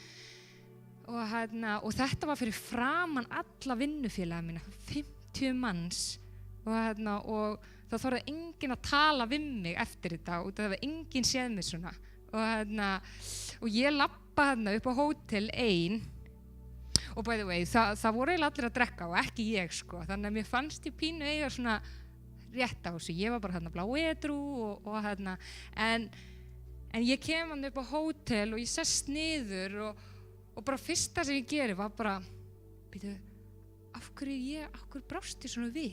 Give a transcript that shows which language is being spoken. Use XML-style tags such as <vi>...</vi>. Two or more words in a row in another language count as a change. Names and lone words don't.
<is>Og þetta var fyrir framan alla vinnufélaga mína, 50 manns, og það þorði enginn að tala við mig eftir þetta, og það var enginn séð mig svona. Og ég labba upp á hótel ein, og</is> <en>by the way,</en> <is>það voru eiginlega allir að drekka og ekki ég sko, þannig að mér fannst ég pínu eiga svona rétt á þessu. Ég var bara blá edrú en ég kem upp á hótel og ég sest niður og bara fyrsta sem ég geri var bara, býtu, af hverju brást ég svona við?</is>